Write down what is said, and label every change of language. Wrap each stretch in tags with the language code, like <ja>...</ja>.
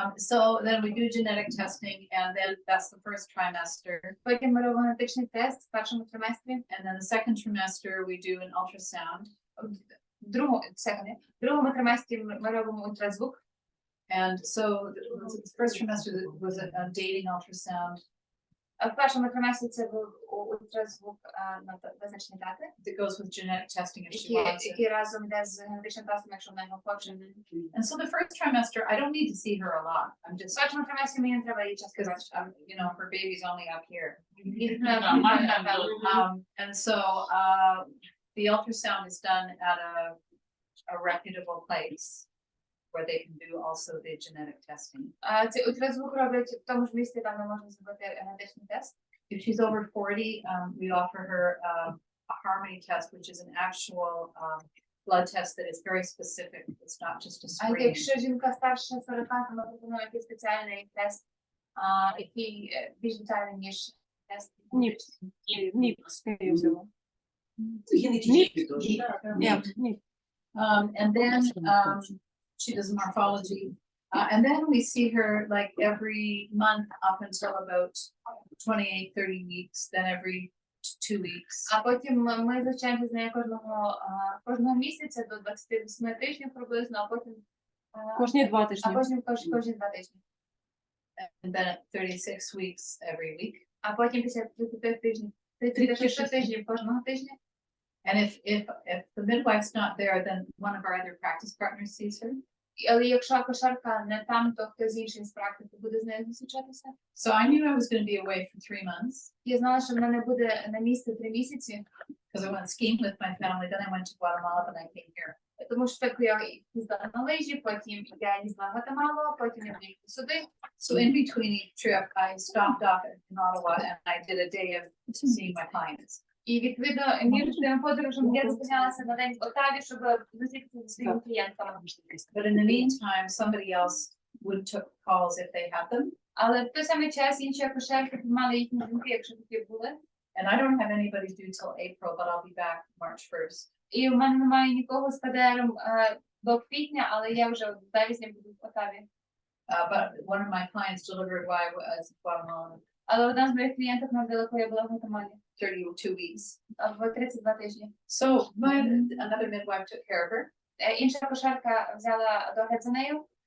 <en>So then we do genetic testing, and then that's the first trimester.</en> <uk>Потім ми робимо генетичний тест в першому триместрі.</uk> <en>And then the second trimester, we do an ultrasound.</en> <uk>В другому триместрі ми робимо ультразвук.</uk> <en>And so the first trimester was a dating ultrasound.</en> <uk>В першому триместрі це був ультразвук на визначені дати,</uk> <en>That goes with genetic testing if she wants it.</en> <uk>який разом йде з генетичним тестом, якщо вона його хоче.</uk> <en>And so the first trimester, I don't need to see her a lot. I'm</en> <uk>В</uk> <en>just,</en> <uk>першому триместрі мені не треба її часто</uk> <en>because</en> <uk>бачити.</uk> <en>her baby's only up here.</en> <uk>Напевно.</uk> <en>And so the ultrasound is done at a reputable place. where they can do also the genetic testing.</en> <uk>Цей ультразвук роблять в тому ж місці, там де можна зробити генетичний тест.</uk> <en>If she's over 40, we offer her a harmony test, which is an actual blood test that is very specific. It's not just a</en> <uk>А</uk> <en>screen.</en> <uk>якщо жінка старше 40, то ми пропонуємо якийсь спеціальний тест, який більш детальний, ніж тест. Ні, скоріше всього.</uk> <en>And then she does morphology. And then we see her like every month up until about 28, 30 weeks, then every 2 weeks.</en> <uk>А потім ми зустрічаємося з нею кожного місяця до 28 тижнів приблизно, а потім Кожні 2 тижні. кожні 2 тижні.</uk> <en>And then at 36 weeks every week.</en> <uk>А потім після 35 тижнів, 36 тижнів кожного тижня.</uk> <en>And if the midwife's not there, then one of our other practice partners sees her.</en> <uk>Але якщо акушерка не там, то хтось інший з практики буде з нею зустрічатися.</uk> <en>So I knew I was going to be away for 3 months</en> <uk>Я знала, що вона не буде на місці 3 місяці,</uk> <en>because I went skiing with my family. Then I went to Guatemala, then I came here.</en> <uk>тому що так я їздила на лижі, потім я їздила в Гватемалу, потім я приїхала сюди.</uk> <en>So in between each trip, I stopped off in Ottawa and I did a day of seeing my clients.</en> <uk>І відповідно між тим подорожем я зупинялася на день в Отаві, щоб зустрітися зі своїми клієнтами.</uk> <en>But in the meantime, somebody else would took calls if they had them.</en> <uk>Але в той самий час інші акушерки приймали їхні дзвінки, якщо такі були.</uk> <en>And I don't have anybody due till April, but I'll be back March 1st.</en> <uk>І в мене немає нікого з ПДРом до квітня, але я вже в березні буду в Отаві.</uk> <en>But one of my clients delivered while I was in Guatemala,</en> <uk>Але одна з моїх клієнток народила, коли я була в Гватемалі.</uk> <en>32 weeks.</en> <uk>В 32 тижні.</uk> <en>So another midwife took care of her.</en> <uk>Інша акушерка взяла догляд за нею.</uk>